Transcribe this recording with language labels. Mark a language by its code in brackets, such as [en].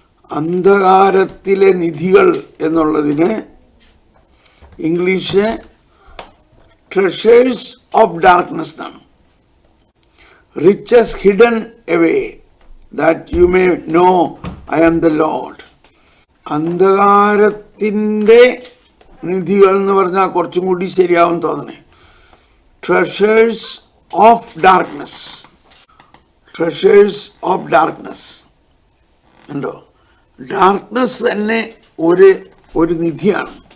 [ml] അന്ധകാരത്തിലെ നിധികൾ എന്നുള്ളതിന് English [en] treasures of darkness [ml] എന്നാണ്. [en] riches hidden away that you may know I am the Lord. [ml] അന്ധകാരത്തിൻ്റെ നിധികൾ എന്ന് പറഞ്ഞാൽ കുറച്ചും കൂടി ശരിയാവും തോന്നണേ. [en] treasures of darkness, treasures of darkness [ml] ഉണ്ടോ? ഡാർക്ക്നെസ് തന്നെ ഒരു നിധിയാണ്.